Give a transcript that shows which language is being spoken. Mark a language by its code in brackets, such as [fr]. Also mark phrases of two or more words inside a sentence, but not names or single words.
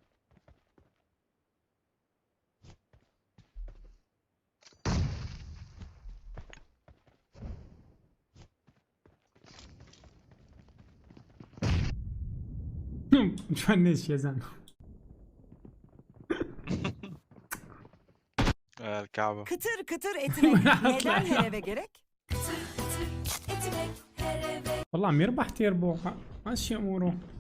[ar] متفنش يا زلمه. الكعبه. [tr] Kıtır kıtır etmek neden her eve gerek? [ar] والله عم يربح تيربو ماشي اموره.